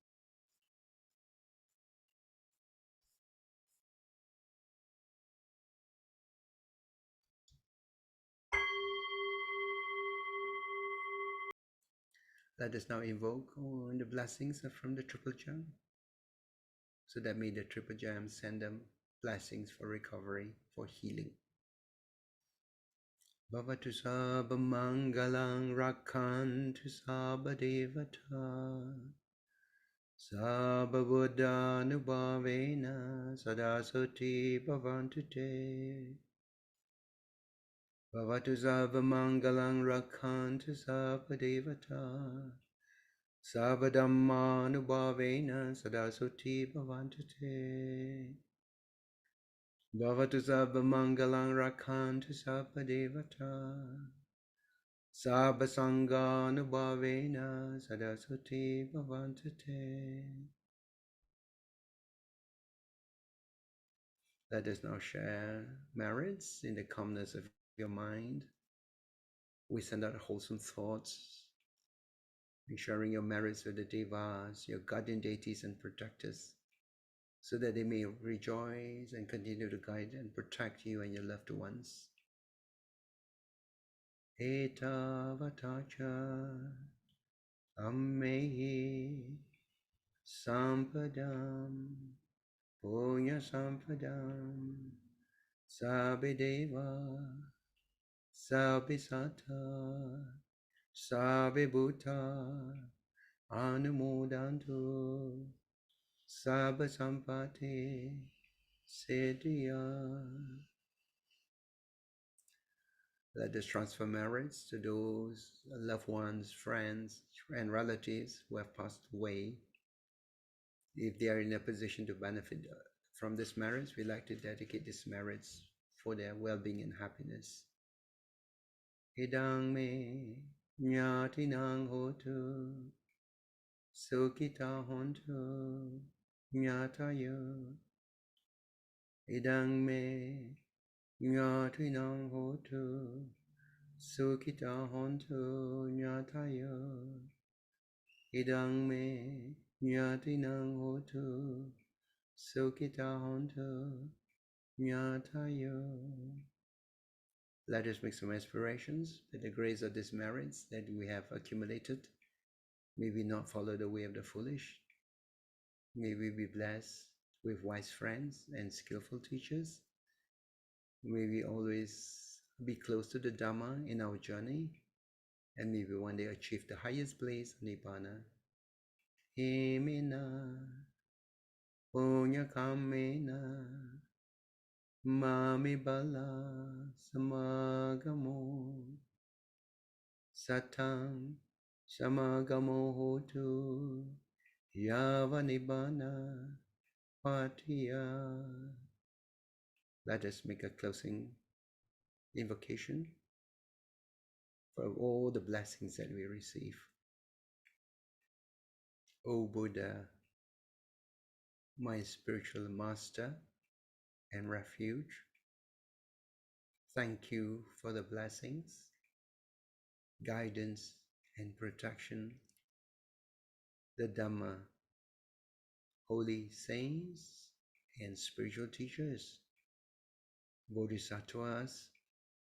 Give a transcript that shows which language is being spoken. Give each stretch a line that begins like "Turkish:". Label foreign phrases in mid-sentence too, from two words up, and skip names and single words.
English: Let us now invoke all the blessings from the Triple Gem, so that may the Triple Gem send them blessings for recovery, for healing.
Pali: Bhavatu sabba mangalang rakhantu sabba devata sabba buddhanubhavena sadasati bhavantu te. Bhavatu sabba mangalang rakhantu sabba devata sabba dhammanubhavena sadasati bhavantu te. Bhavatu sabba mangalang rakhantu sabba devata sabba sanganubhavena sadasati bhavantu te.
English: Let us now share merits in the calmness of your mind. We send out wholesome thoughts, sharing your merits with the devas, your guardian deities and protectors, so that they may rejoice and continue to guide and protect you and your loved ones.
Pali: Etavatacha ammehi sampadam punya sampadam sabideva sabisata sabibhuta anumodantu sabba sampati siddhya.
English: Let us transfer merits to those loved ones, friends, and relatives who have passed away. If they are in a position to benefit from this merits, we like to dedicate these merits for their well-being and happiness.
Pali: Idang me nyatinang hotu sukita hontu nyatayo. Idang me nyatinang hotu sukita hontu nyatayo. Idang me nyatinang hotu sukita hontu nyatayo.
English: Let us make some aspirations that the grace of these merits that we have accumulated, may we not follow the way of the foolish. May we be blessed with wise friends and skillful teachers. May we always be close to the Dhamma in our journey, and may we one day achieve the highest place, Nibbana.
Pali: Himina punya kamena mami bala samagamo satam samagamo hotu yava nibbana patiya.
English: Let us make a closing invocation for all the blessings that we receive. O Buddha, my spiritual master and refuge, thank you for the blessings, guidance and protection, the Dhamma, holy saints and spiritual teachers, bodhisattvas,